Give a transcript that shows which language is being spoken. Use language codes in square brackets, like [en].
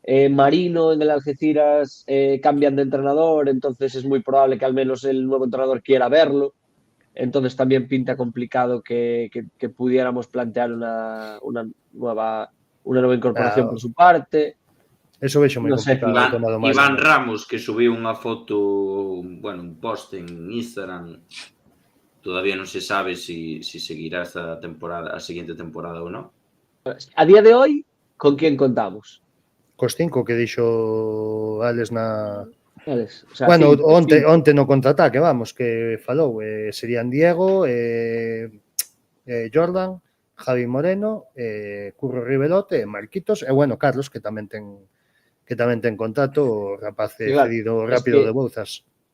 [es] Marino en el Algeciras cambian de entrenador, entonces es muy probable que al menos el nuevo entrenador quiera verlo. Entonces también pinta complicado que pudiéramos plantear una nueva incorporación por su parte. [gl] Eso vexo moi complicado. Iván Ramos, que subiu unha foto, un post en Instagram, todavía non se sabe si seguirá esta temporada, a seguinte temporada ou non. [es] A día de hoy, ¿con quién contamos? [gl] Cos 5 que dixo Alex na... [es] Alex, o sea, [gl] onte no contraataque, vamos, que falou, serían Diego, Jordan, Javi Moreno, Curro Rivelote, Marquitos, e Carlos, que tamén ten contrato, o rapaz cedido rápido de Bouzas.